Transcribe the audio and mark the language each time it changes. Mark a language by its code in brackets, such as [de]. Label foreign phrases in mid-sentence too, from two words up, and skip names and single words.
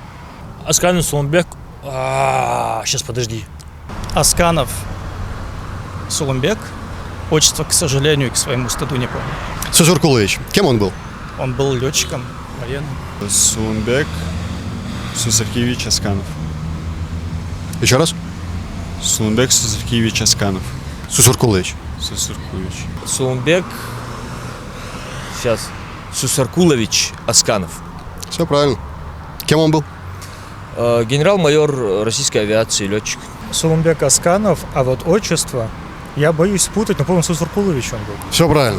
[ru] Асканов Сулумбек. Сейчас подожди. Асканов Сулумбек. Отчество, к сожалению, и к своему стыду не помню. Сусуркулович, кем он был? Он был летчиком военным. Сулумбек Сусаркевич Асканов. Еще раз? Сулумбек Сусаркевич Асканов. Сусуркулович. Сусаркевич. Сулумбек. Сейчас. Сусаркулович Асканов. Все правильно. Кем он был? Генерал-майор российской авиации, летчик. Сулумбек Асканов, а вот отчество, я боюсь спутать, но, по-моему, Сусуркулович он был. Все правильно.